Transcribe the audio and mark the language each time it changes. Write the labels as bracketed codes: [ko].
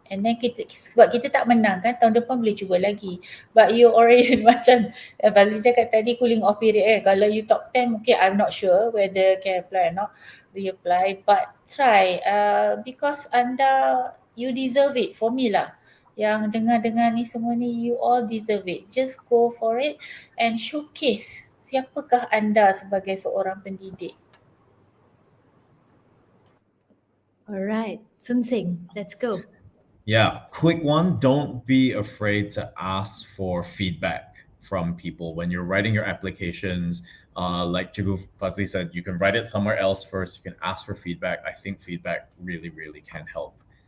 [en] And then [ms] sebab kita tak menang kan, tahun depan boleh cuba lagi. [en] But you already [ms] macam Fazli cakap tadi, [en] cooling off period. Kalau you top 10 mungkin I'm not sure whether can apply or not, reapply, but try, because you deserve it, for me lah. [ms] Yang dengar-dengar ni semua ni, [en] you all deserve it. Just go for it and showcase [ms] siapakah anda sebagai seorang pendidik. [en] Alright, Soon Seng, let's go. Yeah, quick one. Don't be afraid to ask for feedback from people when you're writing your applications. Like Cikgu Fazli said, you can write it somewhere else first. You can ask for feedback. I think feedback really, really can help